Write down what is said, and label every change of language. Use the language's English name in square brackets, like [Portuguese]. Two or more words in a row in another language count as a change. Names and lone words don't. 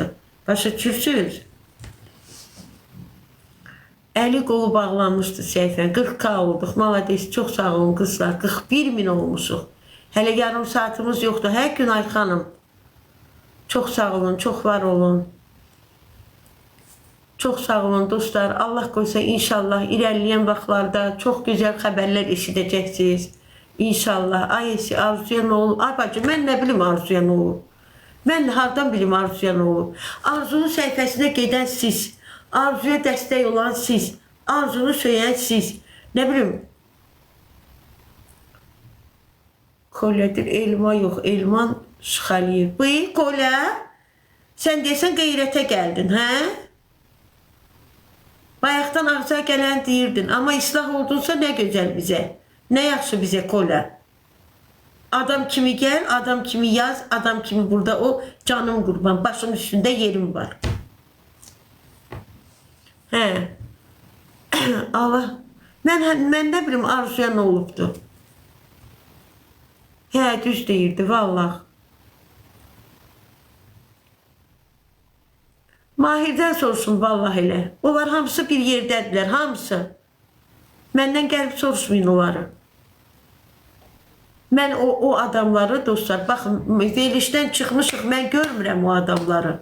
[Azerbaijani] Başa düşürsünüz. Əli qolu bağlanmışdı səhifənin. 40K olduq. Malades, çox sağ olun qızlar. 41.000 olmuşuq. Hələ yarım saatimiz yoxdur. Hər gün Ay xanım. Çox sağ olun, çox var olun. Çok sağ olun dostlar. [Turkish] Allah koysa inşallah ilerleyen vaxtlarda çok güzel haberler eşidəcəksiniz. İnşallah. Ay Arzuya ne olur? Ay bacım ben ne bilim Arzuya ne olur? Ben hardan bilim Arzuya ne olur? [Azerbaijani] Arzunun səhifəsinə gedən siz. Arzuya dəstək olan siz. Arzunu [Turkish] söyleyen siz. Ne bileyim. Kolyadır. Elma yok. [Azerbaijani] Elman Şıxaliyev. Buyur Kolya. Sen deyəsən qeyrətə gəldin. Hə? Bayaqdan ağza gələn deyirdin. [Turkish] Ama islah oldunsa ne güzel bize. Ne yaxşı bize Kolya. Adam kimi gel, adam kimi yaz, adam kimi burada o canım qurban. Başın üstünde yerim var. [Azerbaijani] He. Allah. Mən ne bileyim Arzuya ne olubdu. He düz deyirdi vallahi. Mahirdən sorsun vallahi elə. Onlar hamısı bir yerdədirlər, hamısı. Məndən gəlib soruşmayın onları. Mən o adamları dostlar, baxın, verilişdən çıxmışıq, mən görmürəm o adamları.